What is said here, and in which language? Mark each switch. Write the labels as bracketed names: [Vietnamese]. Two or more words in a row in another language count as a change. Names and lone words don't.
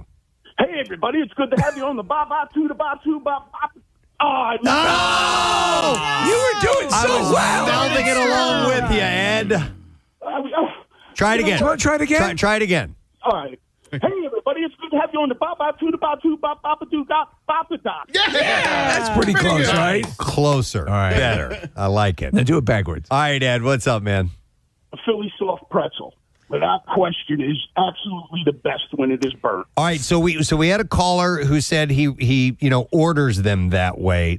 [English] Hey, everybody. It's good to have you on the Ba-Ba-Two, the Ba-Two, Ba-Ba. Oh, You were doing so well. Mouthing it along with you, Ed. Try it again. Try it again. Try it again. All right. Hey, everybody. It's good to have you on the Ba-Ba-Two, the Ba-Two, Ba-Ba-Doo, Ba-Ba-Da. Yeah, that's pretty close, right? Closer. All right. Better. I like it. Now do it backwards. All right, Ed, what's up, man? A Philly soft pretzel, without question, is absolutely the best when it is burnt. All right, so we had a caller who said he orders them that way.